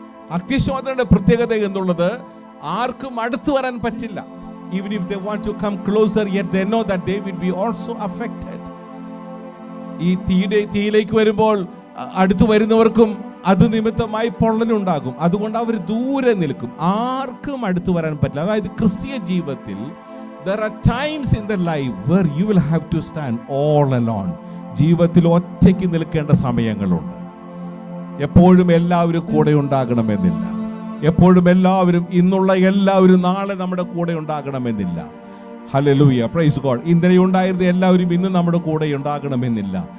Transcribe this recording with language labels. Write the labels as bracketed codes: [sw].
[ml] അഗ്നിശോധനയുടെ പ്രത്യേകത എന്നുള്ളത് ആർക്കും അടുത്തു വരാൻ പറ്റില്ല. [en] Even if they want to come closer, yet they know that they will be also affected. [ml] ഈ തീയിലേക്ക് വരുമ്പോൾ അടുത്തു വരുന്നവർക്കും അത് നിമിത്തമായി പൊള്ളലുണ്ടാകും. അതുകൊണ്ട് അവർ ദൂരെ നിൽക്കും. ആർക്കും അടുത്തു വരാൻ പറ്റില്ല. അതായത് ക്രിസ്തീയ ജീവിതത്തിൽ [en] there are times in the life where you will have to stand all alone. [ml] ജീവിതത്തിൽ ഒറ്റയ്ക്ക് നിൽക്കേണ്ട സമയങ്ങളുണ്ട്. എപ്പോഴും എല്ലാവരും കൂടെ ഉണ്ടാകണമെന്നില്ല. എപ്പോഴും എല്ലാവരും ഇന്നുള്ള എല്ലാവരും നാളെ നമ്മുടെ കൂടെ ഉണ്ടാകണമെന്നില്ല. Hallelujah, [en] Praise God. [ml] ഇന്നലെ ഉണ്ടായിരുന്ന എല്ലാവരും ഇന്ന് നമ്മുടെ കൂടെ ഉണ്ടാകണമെന്നില്ല.